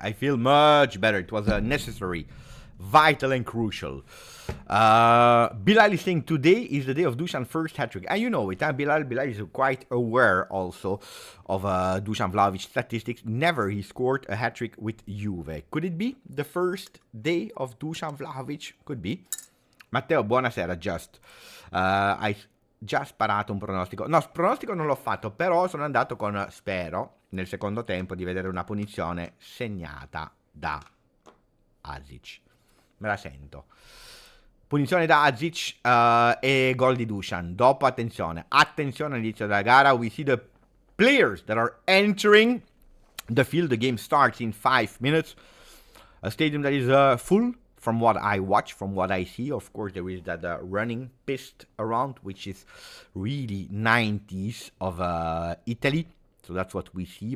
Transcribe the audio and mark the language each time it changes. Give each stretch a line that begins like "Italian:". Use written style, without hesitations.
English: It was necessary, vital, and crucial. Bilal is saying today is the day of Dusan's first hat-trick. And you know it, Bilal is quite aware also of Dusan Vlahovic's statistics. Never he scored a hat-trick with Juve. Could it be the first day of Dusan Vlahovic? Could be.
Italian: Matteo, buonasera, hai già sparato un pronostico. No, pronostico non l'ho fatto, però sono andato con, spero, nel secondo tempo, di vedere una punizione segnata da Azic. Me la sento. Punizione da Azic e gol di Dusan. Dopo, attenzione all'inizio della gara.
English: We see the players that are entering the field. The game starts in 5 minutes. A stadium that is full. From what I watch, from what I see, of course, there is that running pist around, which is really 90s of Italy. So that's what we see.